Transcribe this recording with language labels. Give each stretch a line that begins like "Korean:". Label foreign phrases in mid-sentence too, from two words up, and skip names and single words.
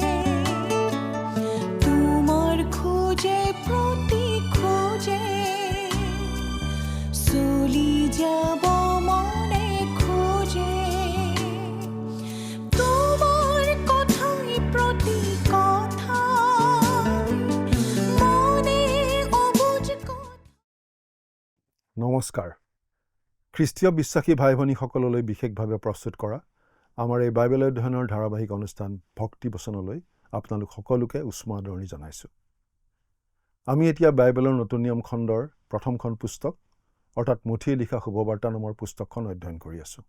Bangla: তোমার খোঁজে প্রতি খোঁজে চলি যাব মনে খোঁজে, তোমার কথাই প্রতি কথাই মনে অবুঝ
Assamese: নমস্কাৰ। খ্ৰীষ্টীয় বিশ্বাসী ভাই ভনীসকললৈ বিশেষভাৱে প্ৰস্তুত কৰা আমাৰ এই বাইবেল অধ্যয়নৰ ধাৰাবাহিক অনুষ্ঠান ভক্তি বচনলৈ আপোনালোক সকলোকে উষ্ম আদৰণি জনাইছোঁ। আমি এতিয়া বাইবেলৰ নতুন নিয়ম খণ্ডৰ প্ৰথমখন পুস্তক অৰ্থাৎ মুঠিয়ে লিখা শুভবাৰ্তা নামৰ পুস্তকখন অধ্যয়ন কৰি আছোঁ।